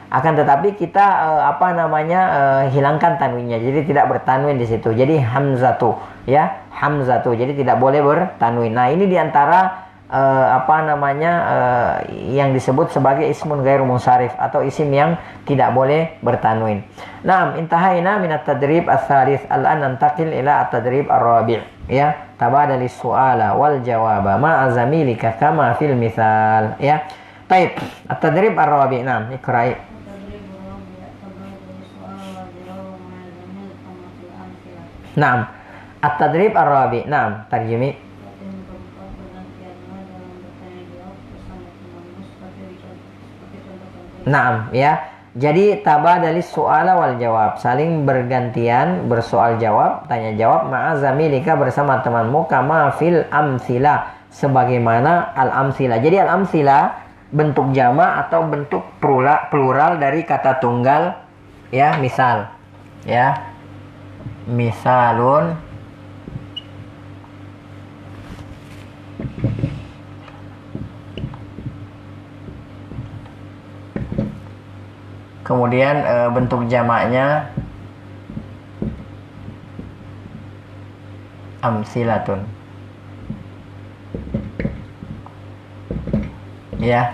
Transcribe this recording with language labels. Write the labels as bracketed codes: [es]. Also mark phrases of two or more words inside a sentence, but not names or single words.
[id] Akan tetapi kita hilangkan tanwinnya, jadi tidak bertanwin di situ. Jadi Hamzatu ya, Hamzatu. Jadi tidak boleh bertanwin. Nah, ini diantara yang disebut sebagai [ar] اسم غير منصرف [id] atau isim yang tidak boleh bertanwin. [ar] نعم، انتهينا من التدريب الثالث, الآن ننتقل إلى التدريب الرابع' ya. تبادل السؤال والجواب مع زميلك كما في المثال ya. [id] Baik, [ar] التدريب الرابع. نعم، اقرئي. نعم، التدريب الرابع. نعم، ترجمي. Naam, [id] ya. Jadi [ar] تبادل السؤال والجواب, [id] saling bergantian bersoal jawab, tanya jawab ma'azamilika bersama temanmu [ar] كما في الأمثلة, [id] sebagaimana al-amsila. Jadi al-amsila bentuk jama atau bentuk plural dari kata tunggal ya, misal ya. Misalun kemudian bentuk jamaknya amsilatun ya.